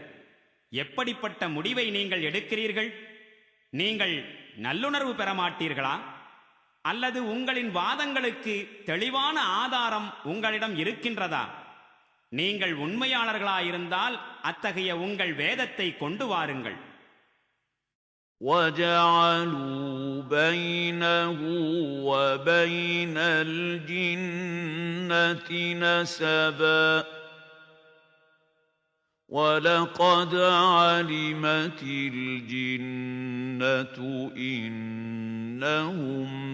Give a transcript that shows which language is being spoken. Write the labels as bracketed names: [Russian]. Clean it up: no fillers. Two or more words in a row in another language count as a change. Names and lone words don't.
[Tamil] எப்படிப்பட்ட முடிவை நீங்கள் எடுக்கிறீர்கள்? நீங்கள் நல்லுணர்வு பெற மாட்டீர்களா? அல்லது உங்களின் வாதங்களுக்கு தெளிவான ஆதாரம் உங்களிடம் இருக்கின்றதா? நீங்கள் உண்மையாளர்களாயிருந்தால் அத்தகைய உங்கள் வேதத்தை கொண்டு வாருங்கள். [Arabic] وَجَعَلُوا بَيْنَهُ وَبَيْنَ الْجِنَّةِ نَسَبًا وَلَقَدْ عَلِمَتِ الْجِنَّةُ إِنَّهُمْ